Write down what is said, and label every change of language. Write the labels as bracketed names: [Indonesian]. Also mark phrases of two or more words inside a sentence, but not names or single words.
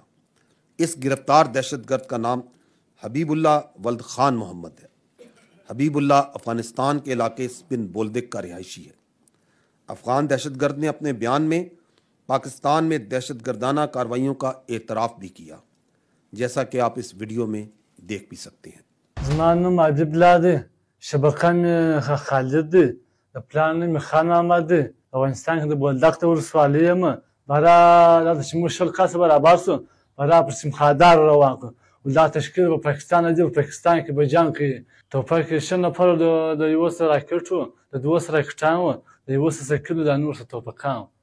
[Urdu] اس گرفتار دہشت گرد کا نام حبیب اللہ ولد خان محمد ہے۔ حبیب اللہ افغانستان کے علاقے سپن بولدک کا رہائشی ہے۔ افغان دہشت گرد نے اپنے بیان میں پاکستان میں دہشت گردانہ کارروائیوں کا اعتراف بھی کیا، جیسا کہ آپ اس ویڈیو میں دیکھ بھی سکتے ہیں۔ [Pashto] زمان نوم حبیب اللہ دی، شبکه می خالد دی، پلان می خان محمد دی، افغانستان کې د بولدک ته ولسوالۍ یم، برا دا چې موږ 20 کسه برابر سو، برا پر سیمخادار روان کړو، دا تشکیل به پاکستان دی، پاکستان کې به جنګ کوي، توپک یې 6 نفر د یو سره راکټ و، د 2 سره راکټان و، د 1 سره سایکل و، د نور سره توپکان و.